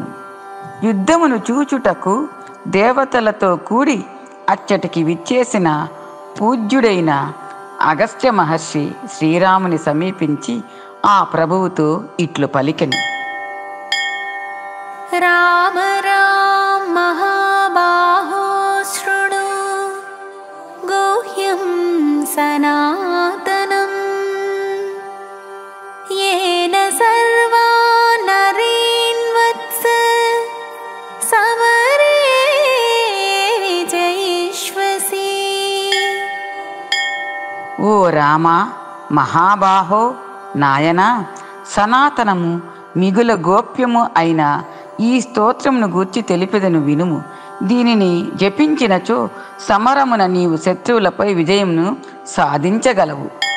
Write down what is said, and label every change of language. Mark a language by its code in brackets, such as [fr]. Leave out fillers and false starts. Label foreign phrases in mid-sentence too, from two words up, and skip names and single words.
[te] యుద్ధమును చూచుటకు దేవతలతో కూడి అచ్చటికి విచ్చేసిన పూజ్యుడైన అగస్త్య మహర్షి శ్రీరాముని సమీపించి ఆ ప్రభువుతో ఇట్లు పలికెను. [sa] రామ రామ మహాబాహో శృణు గుహ్యం సనాతనం येन सर्वा नरीन् वत्स समरे विजयिष्यसि. [te] ఓ రామా, మహాబాహో, నాయనా, సనాతనము మిగుల గోప్యము అయిన ఈ స్తోత్రమును గూర్చి తెలిపెదను వినుము. దీనిని జపించినచో సమరమున నీవు శత్రువులపై విజయమును సాధించగలవు.